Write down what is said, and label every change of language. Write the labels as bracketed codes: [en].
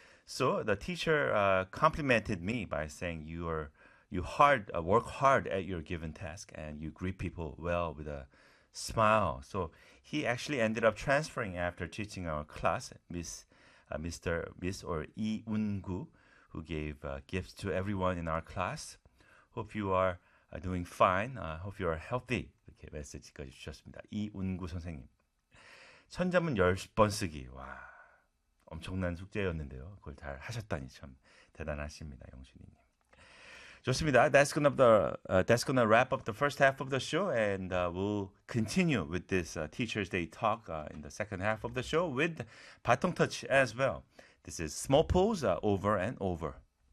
[en] So the teacher complimented me by saying work hard at your given task and you greet people well with a smile. So he actually ended up transferring after teaching our class, Miss or Iungu, who gave gifts to everyone in our class. Hope you are doing fine. Hope you are healthy. [ko] 이렇게 메시지까지 주셨습니다. 이운구 선생님. 천자문 10번 쓰기. 와, 엄청난 숙제였는데요. 그걸 잘 하셨다니 참 대단하십니다, 영순이님. 좋습니다. [en] That's gonna wrap up the first half of the show, and we'll continue with this Teacher's Day talk in the second half of the show with [ko] 바통 터치 [en] as well. This is Small Pulse over and over.